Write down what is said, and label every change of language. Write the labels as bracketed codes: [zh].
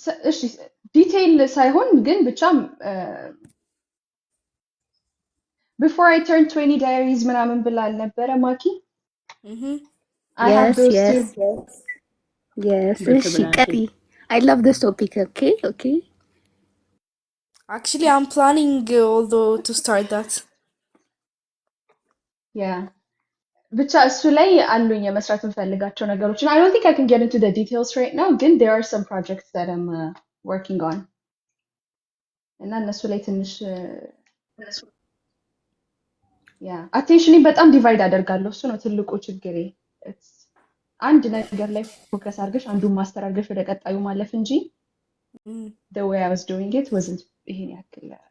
[am] እሺ ዲቴይል ሳይሆን ግን ብቻ [en] before I turned 20 diaries [am] ምናምን ብላ አልነበረ ማኪ? [en] I have those too. Yes. [am] እሺ ቀጥይ። [en] I love this topic. Okay. Actually, I'm planning although to start that. Yeah. [am] ብቻ እሱ ላይ አሉኝ የመስራት የምፈልጋቸው ነገሮች [en] and I don't think I can get into the details right now, ግን there are some projects that I'm working on. [am] እና እነሱ ላይ ትንሽ attention በጣም ዲቫይድ አደርጋለሁ። እሱ ነው ትልቁ ችግሬ። አንድ ነገር ላይ ፎከስ አድርገሽ አንዱን ማስተር አድርገሽ ወደ ቀጣዩ ማለፍ እንጂ እም፣ [en] the way I was doing it wasn't [am] ይሄን ያክል